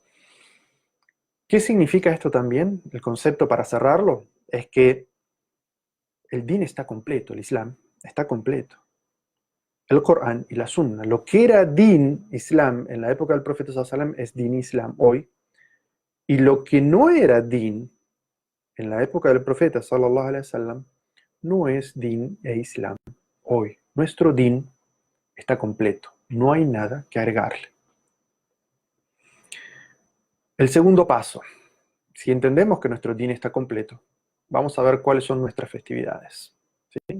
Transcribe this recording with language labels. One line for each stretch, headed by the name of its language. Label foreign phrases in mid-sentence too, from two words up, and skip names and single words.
Spanish: ¿Qué significa esto también? El concepto, para cerrarlo, es que el din está completo, el Islam está completo. El Corán y la Sunna, lo que era din, Islam, en la época del profeta
Arabic: صلى الله عليه وسلم,
Spanish: es din Islam hoy, y lo que no era din, en la época del profeta
Arabic: صلى الله عليه وسلم,
Spanish: no es din e Islam hoy. Nuestro din está completo, no hay nada que agregarle. El segundo paso, si entendemos que nuestro din está completo, vamos a ver cuáles son nuestras festividades, ¿sí?